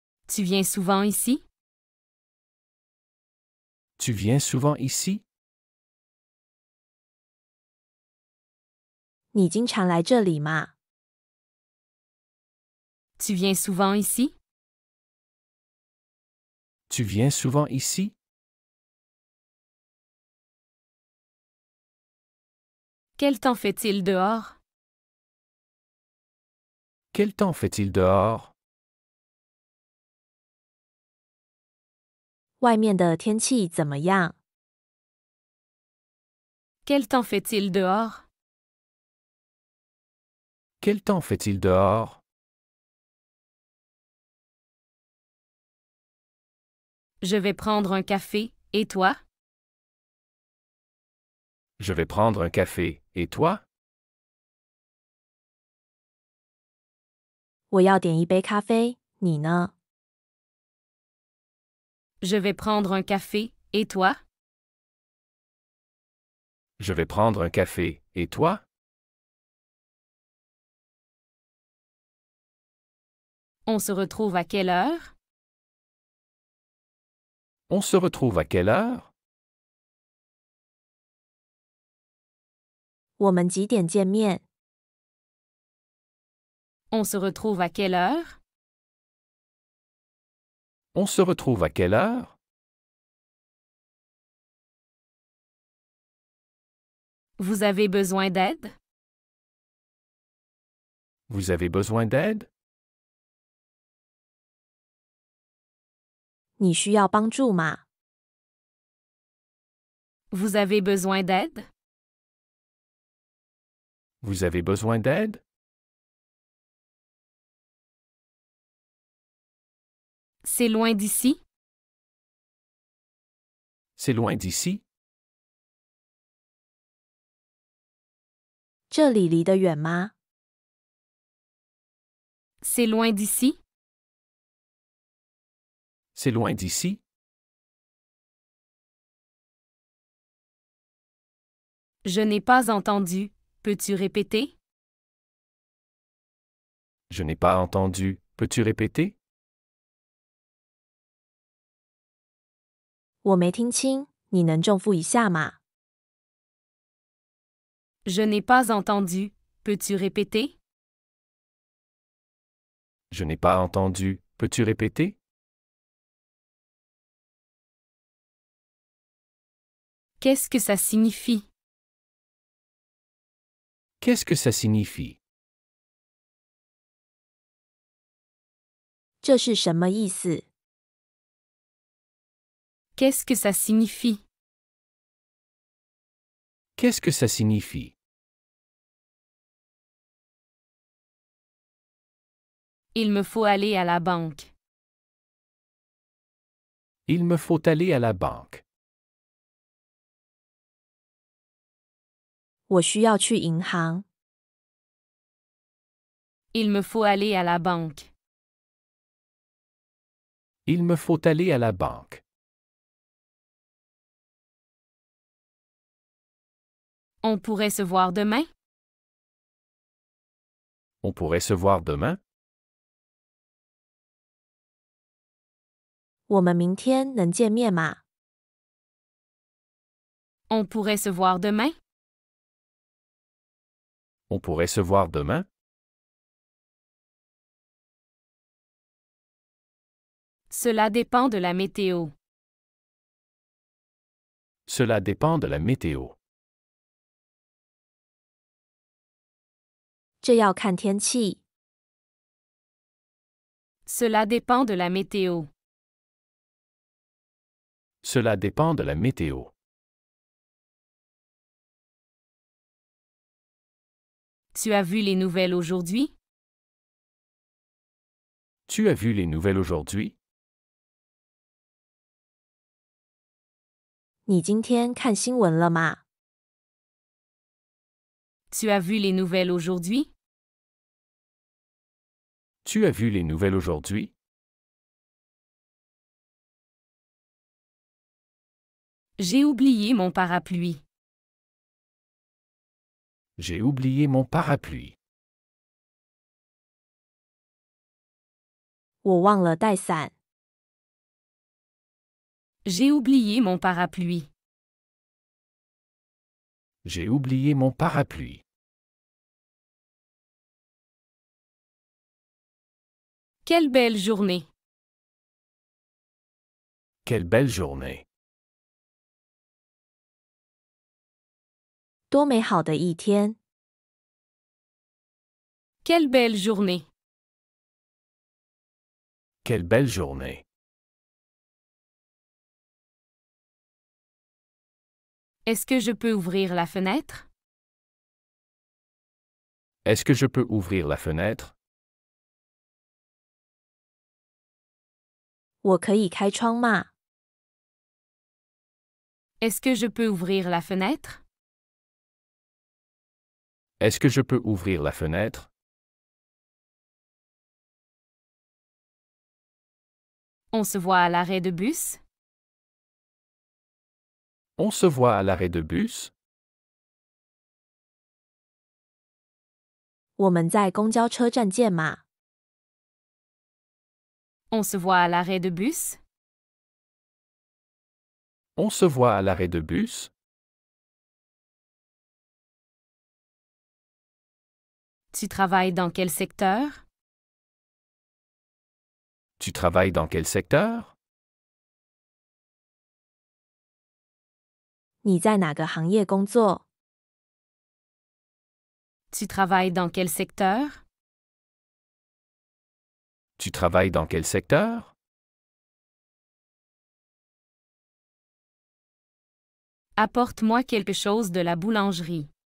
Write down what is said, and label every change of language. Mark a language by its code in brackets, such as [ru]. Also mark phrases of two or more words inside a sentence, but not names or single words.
[fr] Tu viens souvent ici? Tu viens souvent ici? [zh] 你经常来这里吗？ [fr] Tu viens souvent ici? Tu viens souvent ici? Quel temps fait-il dehors? Quel temps fait-il dehors? [zh] 外面的天气怎么样？ [fr] Quel temps fait-il dehors? Quel temps fait-il dehors? Je vais prendre un café, et toi? Je vais prendre un café, et toi? [zh] 我要点一杯咖啡，你呢？ [fr] Je vais prendre un café, et toi? Je vais prendre un café, et toi? On se retrouve à quelle heure? On se retrouve à quelle heure? [zh] 我们几点见面？ [fr] On se retrouve à quelle heure? On se retrouve à quelle heure? Vous avez besoin d'aide? Vous avez besoin d'aide? [zh] 你需要帮助吗？ [fr] Vous avez besoin d'aide? Vous avez besoin d'aide? C'est loin d'ici? C'est loin d'ici? [zh] 这里离得远吗？ [fr] C'est loin d'ici? C'est loin d'ici? Je n'ai pas entendu. Peux-tu répéter? Je n'ai pas entendu. Peux-tu répéter? [zh] 我没听清，你能重复一下吗？ [fr] Je n'ai pas entendu. Peux-tu répéter? Je n'ai pas entendu. Peux-tu répéter? Qu'est-ce que ça signifie? Qu'est-ce que ça signifie? [zh] 这是什么意思？ [fr] Qu'est-ce que ça signifie? Qu'est-ce que ça signifie? Il me faut aller à la banque. Il me faut aller à la banque. [zh] 我需要去银行。 [fr] Il me faut aller à la banque. Il me faut aller à la banque. On pourrait se voir demain? On pourrait se voir demain? [zh] 我们明天能见面吗？ [fr] On pourrait se voir demain? On pourrait se voir demain? Cela dépend de la météo. Cela dépend de la météo. [zh] 这要看天气。 [fr] Cela dépend de la météo. Cela dépend de la météo. Tu as vu les nouvelles aujourd'hui? Tu as vu les nouvelles aujourd'hui? [zh] 你今天看新闻了吗？ [fr] Tu as vu les nouvelles aujourd'hui? Tu as vu les nouvelles aujourd'hui? J'ai oublié mon parapluie. J'ai oublié mon parapluie. [zh] 我忘了带伞。 [fr] J'ai oublié mon parapluie. J'ai oublié mon parapluie. Quelle belle journée. Quelle belle journée. [zh] 多美好的一天！ [fr] Quelle belle journée. Quelle belle journée. Est-ce que je peux ouvrir la fenêtre? Est-ce que je peux ouvrir la fenêtre? [zh] 我可以开窗吗？ [fr] Est-ce que je peux ouvrir la fenêtre? Est-ce que je peux ouvrir la fenêtre? On se voit à l'arrêt de bus? On se voit à l'arrêt de bus? [zh] 我们在公交车站见吗？ [fr] On se voit à l'arrêt de bus? On se voit à l'arrêt de bus? Tu travailles dans quel secteur? Tu travailles dans quel secteur? [zh] 你在哪个行业工作？ [fr] Tu travailles dans quel secteur? Tu travailles dans quel secteur? Apporte-moi quelque chose de la boulangerie.